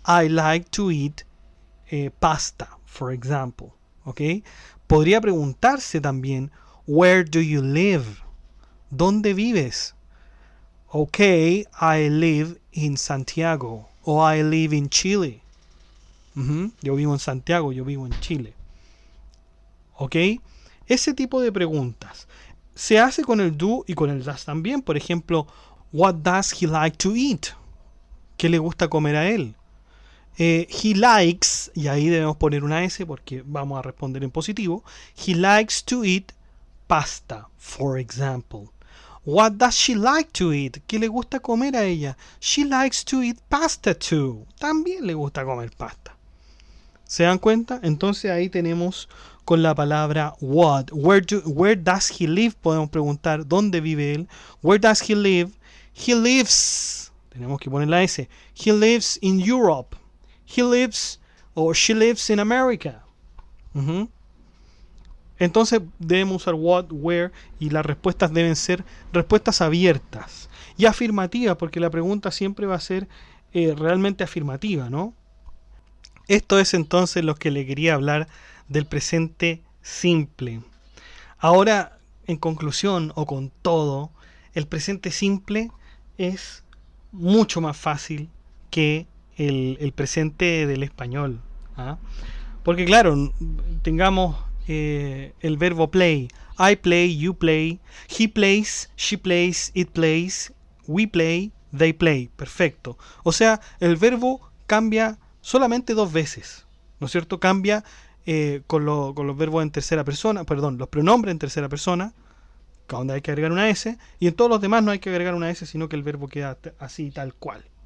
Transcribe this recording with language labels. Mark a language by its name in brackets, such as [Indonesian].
[English] I like to eat pasta, for example. ¿Ok? [Spanish] Podría preguntarse también [English] where do you live? [Spanish] ¿Dónde vives? [English] Ok, I live in Santiago. [Spanish] O [English] I live in Chile. [Spanish] Yo vivo en Santiago, yo vivo en Chile. ¿Ok? Ese tipo de preguntas se hace con el do y con el does también. Por ejemplo, [English] what does he like to eat? [Spanish] ¿Qué le gusta comer a él? [English] He likes, [Spanish] y ahí debemos poner una S porque vamos a responder en positivo. [English] He likes to eat pasta, for example. What does she like to eat? [Spanish] ¿Qué le gusta comer a ella? [English] She likes to eat pasta too. [Spanish] También le gusta comer pasta. ¿Se dan cuenta? Entonces ahí tenemos con la palabra what. [English] Where does he live? [Spanish] Podemos preguntar dónde vive él. [English] Where does he live? He lives. [Spanish] Tenemos que poner la S. [English] He lives in Europe. He lives or she lives in America. [Spanish] Entonces debemos usar what, where, y las respuestas deben ser respuestas abiertas y afirmativas, porque la pregunta siempre va a ser realmente afirmativa, ¿no? Esto es entonces lo que le quería hablar del presente simple. Ahora, en conclusión o con todo, el presente simple es mucho más fácil que el presente del español. ¿Ah? Porque claro, tengamos el verbo play. [English] I play, you play, he plays, she plays, it plays, we play, they play. [Spanish] Perfecto. O sea, el verbo cambia solamente dos veces, ¿no es cierto? Cambia con los verbos en tercera persona, perdón, los pronombres en tercera persona, donde hay que agregar una S, y en todos los demás no hay que agregar una S, sino que el verbo queda así, tal cual.